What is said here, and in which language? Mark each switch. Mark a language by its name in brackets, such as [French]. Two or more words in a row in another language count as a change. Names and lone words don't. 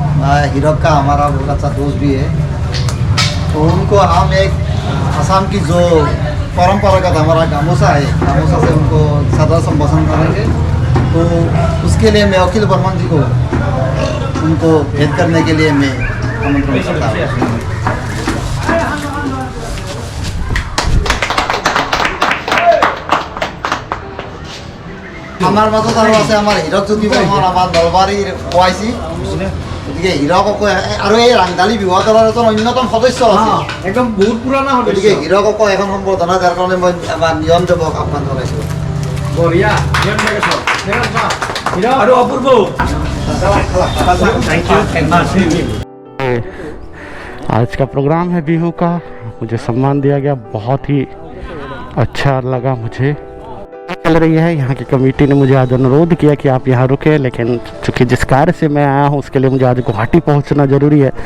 [Hindi] हीरक का हमारा बहुत अच्छा दोस्त भी है। तो उनको हम एक असम की जो परंपरागत हमारा गामोसा है, गामोसा से उनको सदा संभाषण करेंगे। तो उसके लिए मैं अखिल बर्मन जी को उनको भेंट करने के लिए मैं आमंत्रण करता हूँ। [Assamese] আমার মাজত আৰু আছে আমাৰ হীৰক জ্যোতি বৰ্মন, আমাৰ নলবাৰীৰ ওৱাইচি। গতিকে হীৰকক আৰু এই ৰাংঢালী বিবাহ দলৰ এজন অন্যতম সদস্য আছে, একদম বহুত পুৰণা সদস্য। গতিকে হীৰকক এখন সম্বৰ্ধনা দিয়াৰ কাৰণে মই আমাৰ নিয়ম দেৱক আহ্বান জনাইছোঁ। বঢ়িয়া, আৰু অপূৰ্ব। [Hindi] आज का प्रोग्राम है बिहू का, मुझे सम्मान दिया गया, बहुत ही अच्छा लगा। मुझे चल रही है, यहाँ की कमेटी ने मुझे आज अनुरोध किया कि आप यहाँ रुके, लेकिन चूँकि जिस कार्य से मैं आया हूँ उसके लिए मुझे आज गुवाहाटी पहुँचना ज़रूरी है।